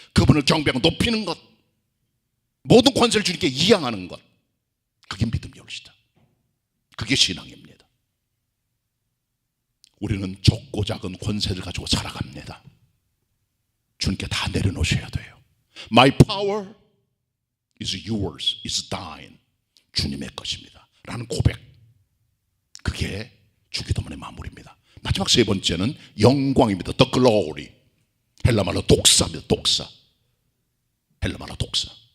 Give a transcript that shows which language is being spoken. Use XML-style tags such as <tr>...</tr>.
<ko>그분을 경배하고 높이는 것, 모든 권세를 주님께 이양하는 것, 그게 믿음의 열시다. 그게 신앙입니다. 우리는 적고 작은 권세를 가지고 살아갑니다. 주님께 다 내려놓으셔야 돼요.</ko> <en>My power is yours, is thine.</en> <ko>주님의 것입니다 라는 고백, 그게 주기도문의 마무리입니다. 마지막 세 번째는 영광입니다.</ko> <en>The glory.</en> <ko>헬라말로 독사입니다. 독사. 헬라말로 독사.</ko>